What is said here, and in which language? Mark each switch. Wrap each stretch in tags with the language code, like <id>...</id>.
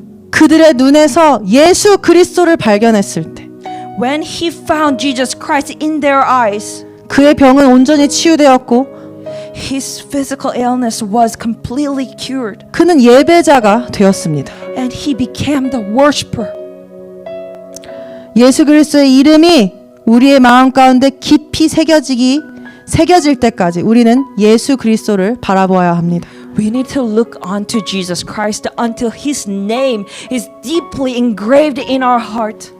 <ko>그들의 눈에서 예수 그리스도를 발견했을 때</ko> <en>when he found Jesus Christ in their eyes,</en> <ko>그의 병은 온전히 치유되었고</ko> <en>his physical illness was completely cured,</en> <ko>그는 예배자가 되었습니다.</ko> <en>and he became the worshiper.</en> <ko>예수 그리스도의 이름이 우리의 마음 가운데 깊이 새겨질 때까지 우리는 예수 그리스도를 바라보아야 합니다.</ko> <en>We need to look onto Jesus Christ until his name is deeply engraved in our heart.</en>